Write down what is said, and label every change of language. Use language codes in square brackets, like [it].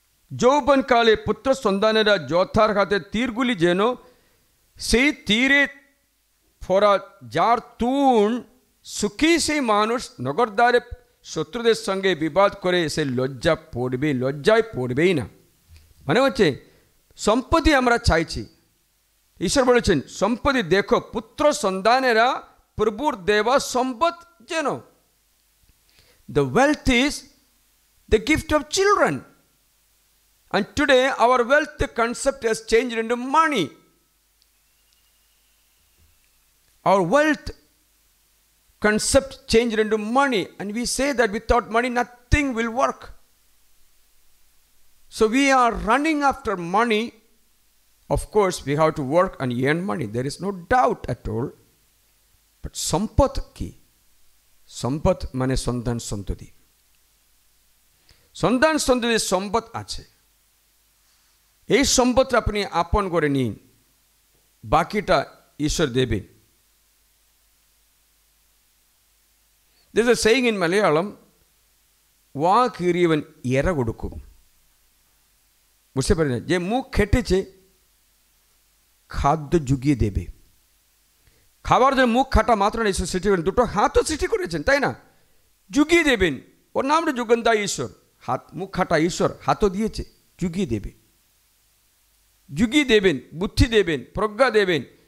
[bn] যৌবনকালে পুত্র সন্তানেরা যোদ্ধার হাতে তীরগুলি যেন সেই তীরে ফোরা, যার তুন সুখী সেই মানুষ নগরদ্বারে শত্রুদের সঙ্গে বিবাদ করে সে লজ্জায় পড়বেই না। মানে হচ্ছে সম্পত্তি আমরা চাইছি, ঈশ্বর বলেছেন সম্পত্তি দেখো পুত্র সন্তানেরা প্রভুর দেওয়া সম্পদ যেন। [en] The wealth is the gift of children, and today our wealth concept has changed into money. Our wealth concept changed into money, and we say that without money nothing will work. So we are running after money. Of course we have to work and earn money, there is no doubt at all. [bn] But সম্পদ কি? সম্পদ মানে সন্তান সন্ততি। সন্তান সন্ততির সম্পদ আছে, এই সম্পদটা আপনি আপন করে নিন, বাকিটা ঈশ্বর দেবেন। [en] There's a saying in Malayalam, [ml] വാ കീറിയവൻ ഇര കൊടുക്കും। [bn] বুঝতে পারি না, যে মুখ খেটেছে খাদ্য জুগিয়ে দেবে। খাবার জন্য মুখ খাটা মাত্র না, ঈশ্বর সৃষ্টি করেন, দুটো হাতও সৃষ্টি করেছেন, তাই না? জুগিয়ে দেবেন, ওর নামটা যুগন্তা ঈশ্বর। হাত, মুখ খাটা ঈশ্বর, হাতও দিয়েছে, জুগিয়ে দেবে, জুগিয়ে দেবেন, বুদ্ধি দেবেন, প্রজ্ঞা দেবেন।